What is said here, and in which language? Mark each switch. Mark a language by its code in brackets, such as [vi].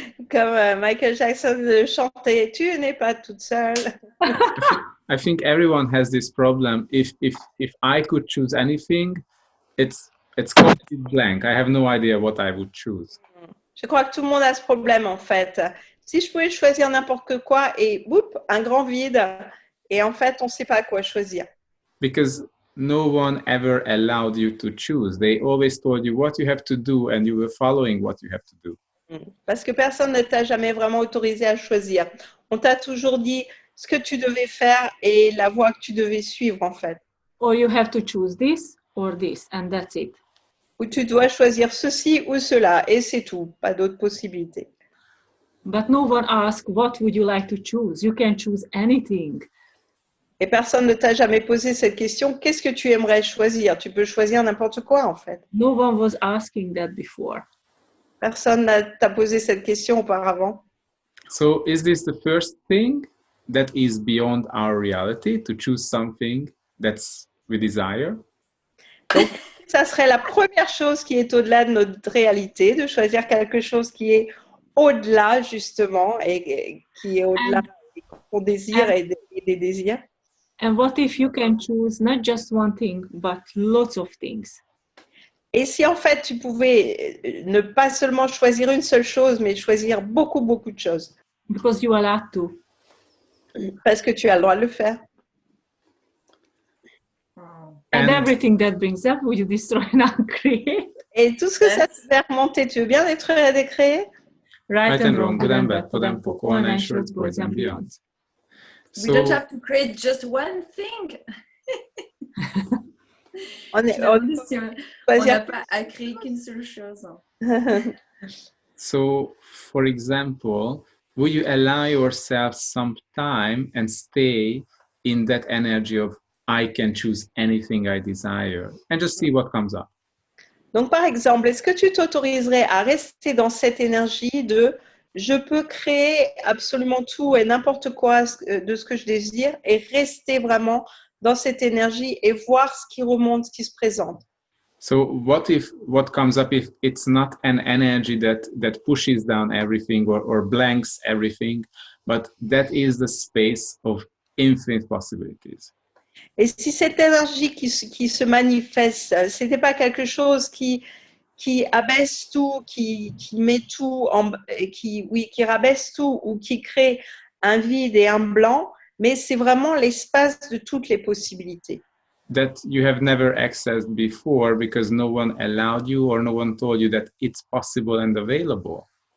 [fr] Comme Michael Jackson chantait, tu n'es pas toute seule. [en] I think everyone has this problem. If I could choose anything, it's completely blank. I have no idea what I would choose. [fr] Je crois que tout le monde a ce problème en fait. Si je pouvais choisir n'importe quoi et boum, un grand vide. Et en fait, on ne sait pas quoi choisir. [en] Because no one ever allowed you to choose. They always told you what you have to do and you were following what you have to do. [fr] Parce que personne ne t'a jamais vraiment autorisé à choisir. On t'a toujours dit ce que tu devais faire et la voie que tu devais suivre en fait. [en] Or you have to choose this or this, and that's it. [fr] Ou tu dois choisir ceci ou cela et c'est tout, pas d'autres possibilités. [en] But no one asks, what would you like to choose? You can choose anything. [fr] Et personne ne t'a jamais posé cette question, qu'est-ce que tu aimerais choisir? Tu peux choisir n'importe quoi en fait. [en] No one was asking that before. [fr] Personne ne t'a posé cette question auparavant. [en] So is this the first thing that is beyond our reality, to choose something that's we desire? [fr] Donc, ça serait la première chose qui est au-delà de notre réalité, de choisir quelque chose qui est au-delà justement et qui est au-delà qu'on désire et des désirs. [en] And what if you can choose not just one thing, but lots of things? [fr] Et si en fait tu pouvais ne pas seulement choisir une seule chose, mais choisir beaucoup, beaucoup de choses? [en] Because you are allowed to. [fr] Parce que tu as le droit de le faire. [en] And everything that brings up, will you destroy and create? [fr] Et tout ce que ça te fait remonter, tu veux bien détruire et décréer? [en] Right and wrong, good and bad, for them, for online shirts, boys and beyond. We don't have to create just one thing. [fr] On n'a pas à créer qu'une seule chose. [en] So, for example, will you allow yourself some time and stay in that energy of I can choose anything I desire and just see what comes up? [fr] Donc, par exemple, est-ce que tu t'autoriserais à rester dans cette énergie de je peux créer absolument tout et n'importe quoi de ce que je désire et rester vraiment dans cette énergie et voir ce qui remonte, ce qui se présente? [en] So what comes up if it's not an energy that pushes down everything or blanks everything, but that is the space of infinite possibilities? [fr] Et si cette énergie qui se manifeste, ce n'était pas quelque chose qui abaisse tout, qui met tout, qui rabaisse tout ou qui crée un vide et un blanc, mais c'est vraiment l'espace de toutes les possibilités. [en] That you have never accessed before because no one allowed you or no one told you that it's possible and available.